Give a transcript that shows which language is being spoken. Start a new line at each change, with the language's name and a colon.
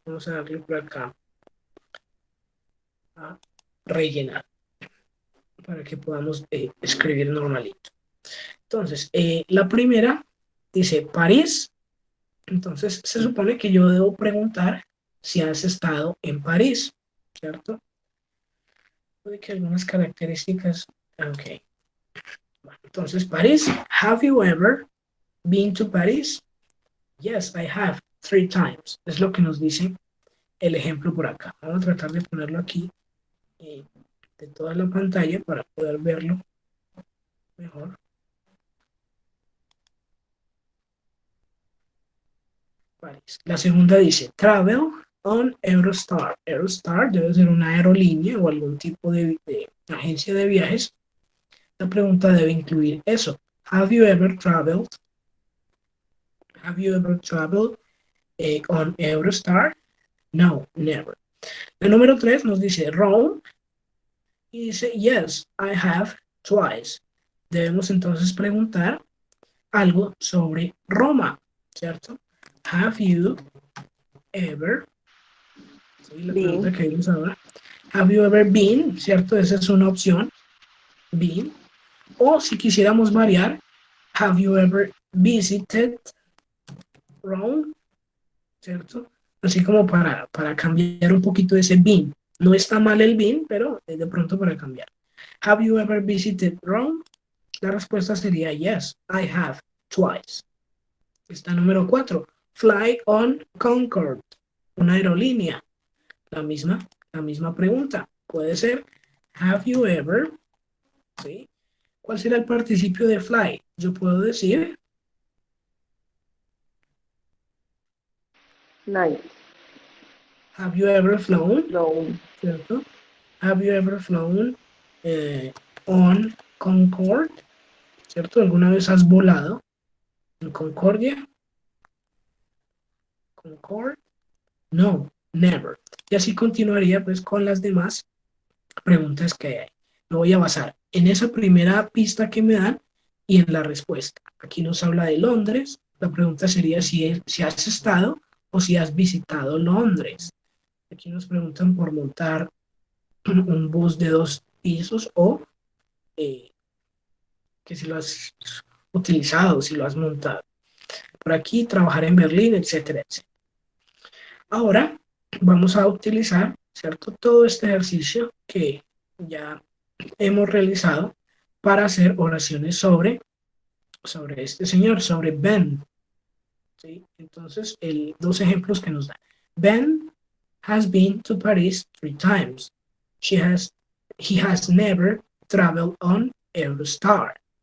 Spanish: Vamos a darle por acá a rellenar para que podamos escribir normalito. Entonces, la primera dice París. Entonces, se supone que yo debo preguntar si has estado en París, ¿cierto? Puede que algunas características. Ok. Bueno, entonces, París.
English: Have you ever been to Paris? Yes, I have 3 times.
Spanish: Es lo que nos dice el ejemplo por acá. Vamos a tratar de ponerlo aquí de toda la pantalla para poder verlo mejor. París. La segunda dice
English: travel on Eurostar.
Spanish: Eurostar debe ser una aerolínea o algún tipo de agencia de viajes. La pregunta debe incluir eso.
English: Have you ever traveled? Have you ever traveled on Eurostar? No, never.
Spanish: El número 3 nos dice Rome y dice
English: yes, I have twice.
Spanish: Debemos entonces preguntar algo sobre Roma, ¿cierto?
English: Have you ever,
Spanish: ¿sí? La pregunta que vimos ahora,
English: have you ever been,
Spanish: ¿cierto? Esa es una opción, been. O si quisiéramos variar,
English: have you ever visited Rome,
Spanish: ¿cierto? Así como para cambiar un poquito ese been. No está mal el been, pero de pronto para cambiar.
English: Have you ever visited Rome?
Spanish: La respuesta sería
English: yes, I have twice.
Spanish: Está número 4.
English: Fly on Concorde,
Spanish: una aerolínea. La misma pregunta. Puede ser,
English: have you ever,
Spanish: ¿sí? ¿Cuál será el participio de fly? Yo puedo decir, Night.
English: have you ever flown? No.
Spanish: ¿Cierto?
English: Have you ever flown on Concorde?
Spanish: ¿Cierto? ¿Alguna vez has volado en Concordia? Concorde?
English: No, never.
Spanish: Y así continuaría pues con las demás preguntas que hay. Me voy a basar en esa primera pista que me dan y en la respuesta. Aquí nos habla de Londres. La pregunta sería si has estado o si has visitado Londres. Aquí nos preguntan por montar un bus de 2 pisos o que si lo has utilizado, si lo has montado. Por aquí, trabajar en Berlín, etcétera, etcétera. Ahora vamos a utilizar, ¿cierto? Todo este ejercicio que ya hemos realizado para hacer oraciones sobre este señor, sobre Ben. ¿Sí? Entonces, 2 ejemplos que nos da.
English: Ben has been to Paris 3 times. He has never traveled on Eurostar.